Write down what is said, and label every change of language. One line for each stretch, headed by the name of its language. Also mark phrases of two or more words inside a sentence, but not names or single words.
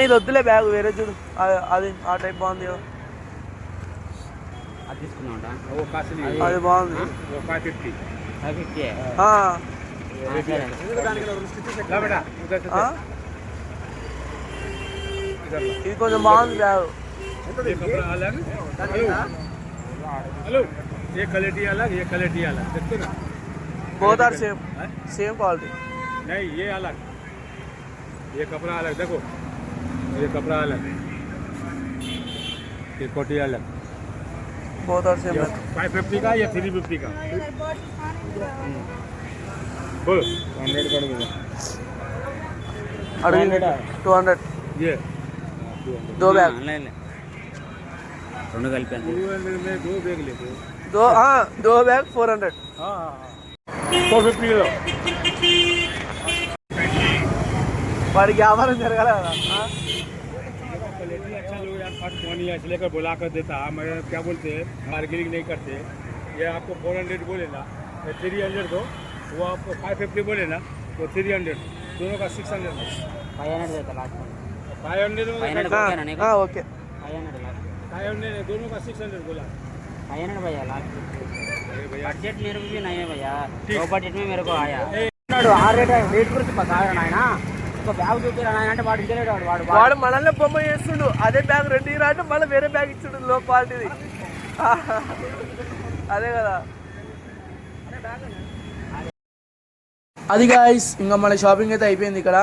Telugu: ఇది వద్దులే బ్యాగ్, వేరే చూడు. అది ఆ టైప్ బాగుంది కదా, అది తీసుకున్నావుంటా? అది బాగుంది. ఇది కొంచెం బాగుంది బ్యాగ్.
Hindi: ये क्वालिटी अलग, ये क्वालिटी अलग, देखो ना,
English: both are same, same quality.
Hindi: नहीं ये अलग, ये कपड़ा अलग, देखो ये कपड़ा अलग, ये कोटी अलग.
English: both are same.
Hindi: 550 का या 350 का? बोलो 100 कर दो. अड़ू 200. ये दो बैग,
Telugu: రెండు కలిపి
Hindi: 200 में दो बैग लेते हो? दो बैग 400. हाँ 450 किलो.
Telugu: వాడికి వ్యాపారం జరగాలి కదా.
Hindi: क्वालिटी अच्छा लोग यार,
English: first money
Hindi: ऐसे लेकर बुला कर देता, मगर क्या बोलते हैं बार्गेनिंग नहीं करते. ये आपको 400 बोले ना, 300 दो, वो आपको 550 बोले ना, तो 300, दोनों का 600. 500 देता लास्ट में. 500 में 500
Telugu: ఓకే.
Hindi: 500 लास्ट. 500 दोनों का 600 बोला. 500 भैया लास्ट. अरे भैया बजट मेरे को भी नहीं है भैया,
English: low budget
Hindi: में मेरे को आया.
Telugu: ఆ రేట్ గురించి నాయన ఒక బ్యాగ్ చూపిరా నాయన అంటే వాడు ఇంటలేడు. వాడు మనల్ని బొమ్మ చేస్తుండు. అదే బ్యాగ్ రెండు ఇరా అంటే మళ్ళీ వేరే బ్యాగ్ ఇచ్చుడు,
English: low quality-ది.
Telugu: అదే కదా. అది గాయ్స్, ఇంకా మన షాపింగ్ అయితే అయిపోయింది ఇక్కడ.